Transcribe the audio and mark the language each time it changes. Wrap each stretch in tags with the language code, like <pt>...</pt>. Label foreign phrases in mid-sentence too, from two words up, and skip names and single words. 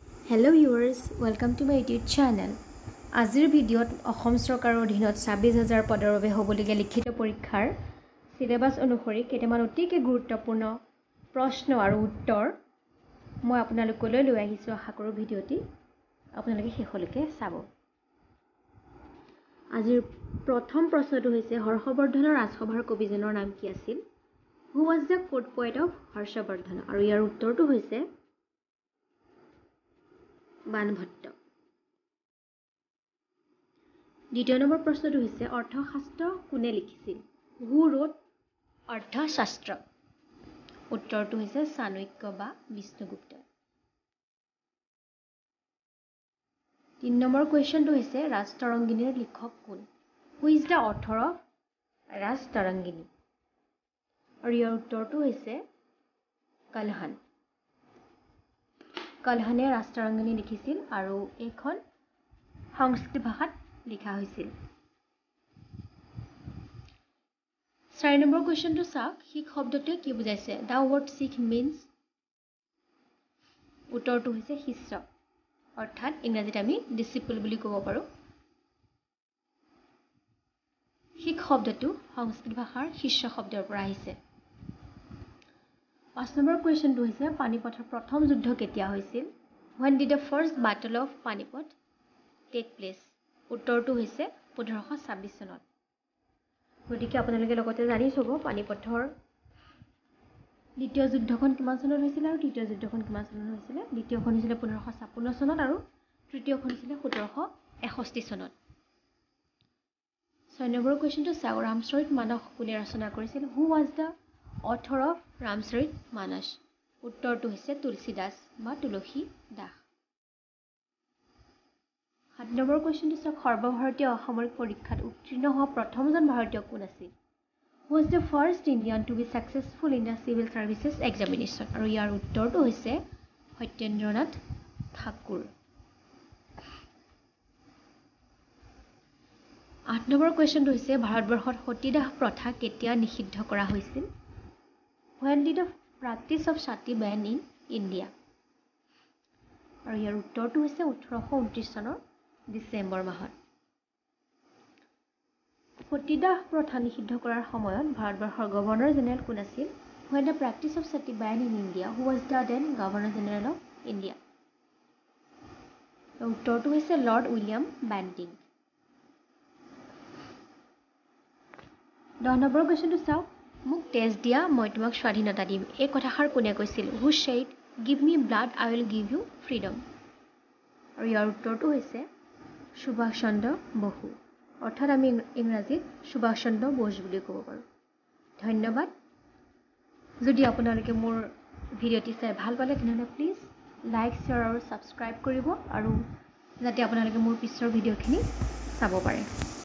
<en>Hello viewers, welcome to my YouTube channel.</en> <as>আজিৰ ভিডিঅ'ত অসম চৰকাৰৰ অধীনত 26000 পদৰ বাবে হ'বলগীয়া লিখিত পৰীক্ষাৰ সিলেবাস অনুসৰি কেইটামান অতিকে গুৰুত্বপূৰ্ণ প্ৰশ্ন আৰু উত্তৰ মই আপোনালোকলৈ লৈ আহিছো। আশা কৰোঁ ভিডিঅ'টি আপোনালোকে শেষলৈকে চাব। আজিৰ প্ৰথম প্ৰশ্নটো হৈছে হৰ্ষবৰ্ধনৰ ৰাজসভাৰ কবিজনৰ নাম কি আছিল?</as> <en>Who was the court poet of হৰ্ষবৰ্ধন?</en> <as>আৰু ইয়াৰ উত্তৰটো হৈছে বাণভট্ট। দ্বিতীয় নম্বৰ প্ৰশ্নটো হৈছে অৰ্থশাস্ত্ৰ কোনে লিখিছিল?</as> <en>Who wrote</en> <as>অৰ্থশাস্ত্ৰ? উত্তৰটো হৈছে চাণক্য বা বিষ্ণুগুপ্ত। 3 নম্বৰ কুৱেশ্যনটো হৈছে ৰাজতৰংগিনীৰ লিখক কোন?</as> <en>Who is the author of ৰাজতৰংগিনী?</en> <as>আৰু ইয়াৰ উত্তৰটো হৈছে কালহান। কালহানে ৰাজতৰংগিনী লিখিছিল আৰু এইখন সংস্কৃত ভাষাত লিখা হৈছিল। 4 নম্বৰ কুৱেশ্যনটো চাওক, শিখ শব্দটোৱে কি বুজাইছে?</as> <en>The word Sikh means</en> <as>উত্তৰটো হৈছে শিষ্য, অৰ্থাৎ ইংৰাজীত আমি ডিচিপল বুলি ক'ব পাৰোঁ। শিখ শব্দটো সংস্কৃত ভাষাৰ শিষ্য শব্দৰ পৰা আহিছে। 5 নম্বৰ কুৱেশ্যনটো হৈছে পানিপথৰ প্ৰথম যুদ্ধ কেতিয়া হৈছিল?</as> <en>When did the first battle of Panipat take place?</en> <as>উত্তৰটো হৈছে 1526 চনত। গতিকে আপোনালোকে লগতে জানি থ'ব পানিপথৰ দ্বিতীয় যুদ্ধখন কিমান চনত হৈছিল আৰু তৃতীয় যুদ্ধখন কিমান চনত হৈছিল। দ্বিতীয়খন হৈছিল 1556 চনত আৰু তৃতীয়খন হৈছিল 1761 চনত। 6 নম্বৰ কুৱেশ্যনটো চাওক, ৰামচৰিত মানস কোনে ৰচনা কৰিছিল?</as> <en>Who was the author of ৰামচৰিত মানস?</en> <as>উত্তৰটো হৈছে তুলসী দাস বা তুলসী দাস। 7 নম্বৰ কুৱেশ্যনটো চাওক, সৰ্বভাৰতীয় অসামৰিক পৰীক্ষাত উত্তীৰ্ণ হোৱা প্ৰথমজন ভাৰতীয় কোন আছিল?</as> <en>Who was the first Indian to be successful in the civil services examination?</en> <as>আৰু ইয়াৰ উত্তৰটো হৈছে সত্যেন্দ্ৰনাথ ঠাকুৰ। 8 নম্বৰ কুৱেশ্যনটো হৈছে ভাৰতবৰ্ষত সতীদাহ প্ৰথা কেতিয়া নিষিদ্ধ কৰা হৈছিল?</as> <en>When did the practice of sati ban in India?</en> <as>আৰু ইয়াৰ উত্তৰটো হৈছে 1829 চনৰ ডিচেম্বৰ মাহত। সতীদাহ প্ৰথা নিষিদ্ধ কৰাৰ সময়ত ভাৰতবৰ্ষৰ গভৰ্ণৰ জেনেৰেল কোন আছিল?</as> <en>When the practice of sati ban in India, who was the then Governor General of India?</en> <as>উত্তৰটো হৈছে লৰ্ড উইলিয়াম বেণ্টিং। 10 নম্বৰ কুৱেশ্যনটো চাওক, মোক তেজ দিয়া মই তোমাক স্বাধীনতা দিম, এই কথাষাৰ কোনে কৈছিল?</as> <en>Who said, give me blood, I will give you freedom?</en> <as>আৰু ইয়াৰ উত্তৰটো হৈছে সুভাষ চন্দ্ৰ বসু, অৰ্থাৎ আমি ইংৰাজীত সুভাষ চন্দ্ৰ বোস বুলি ক'ব পাৰোঁ। ধন্যবাদ। যদি আপোনালোকে মোৰ ভিডিঅ'টি চাই ভাল পালে তেনেহ'লে প্লিজ লাইক, শ্বেয়াৰ আৰু ছাবস্ক্ৰাইব কৰিব আৰু যাতে আপোনালোকে মোৰ পিছৰ ভিডিঅ'খিনি চাব পাৰে।</as>